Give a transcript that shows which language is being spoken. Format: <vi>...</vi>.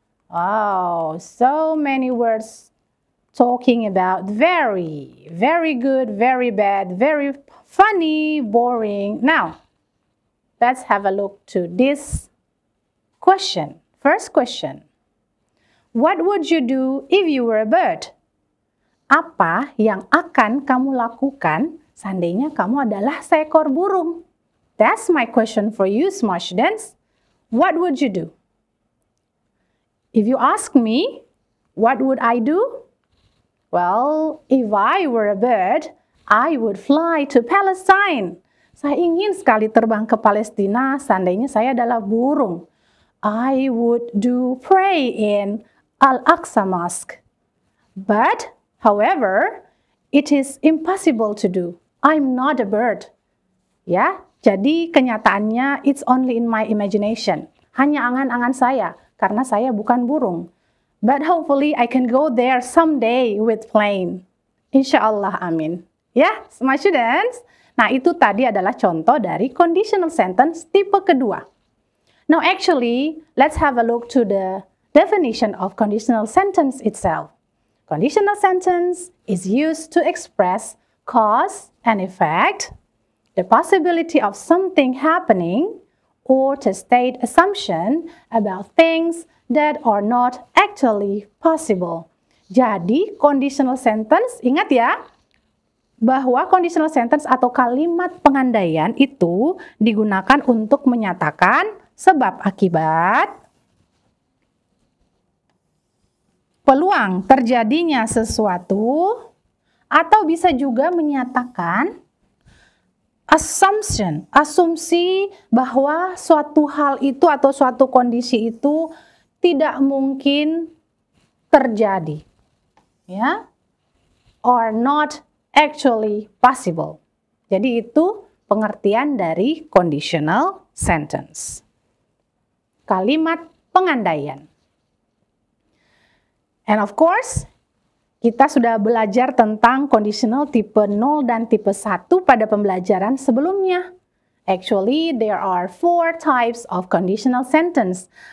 <en>Oh, so many words talking about very, very good, very bad, very funny, boring. Now, let's have a look to this question. First question. What would you do if you were a bird?</en> <id>Apa yang akan kamu lakukan seandainya kamu adalah seekor burung?</id> <en>That's my question for you, smart students. What would you do? If you ask me, what would I do? Well, if I were a bird, I would fly to Palestine.</en> <id>Saya ingin sekali terbang ke Palestina, seandainya saya adalah burung.</id> <en>I would pray in Al-Aqsa Mosque. But, however, it is impossible to do. I'm not a bird.</en> <id>Ya, jadi kenyataannya</id> <en>it's only in my imagination.</en> <id>Hanya angan-angan saya, karena saya bukan burung.</id> <en>But hopefully I can go there someday with plane.</en> <id>Insyaallah, amin. Ya,</id> <en>my students.</en> <id>Nah, itu tadi adalah contoh dari conditional sentence tipe kedua.</id> <en>Now actually, let's have a look to the definition of conditional sentence itself. Conditional sentence is used to express cause and effect, the possibility of something happening, or to state assumption about things that are not actually possible.</en> <id>Jadi, conditional sentence, ingat ya, bahwa conditional sentence atau kalimat pengandaian itu digunakan untuk menyatakan sebab akibat, peluang terjadinya sesuatu, atau bisa juga menyatakan asumsi bahwa suatu hal itu atau suatu kondisi itu tidak mungkin terjadi, ya,</id> <en>or not actually possible.</en> <id>Jadi itu pengertian dari conditional sentence. Kalimat pengandaian.</id> <en>And of course,</en> <id>kita sudah belajar tentang conditional tipe 0 dan tipe 1 pada pembelajaran sebelumnya.</id> <en>Actually, there are 4 types of conditional sentence.</en>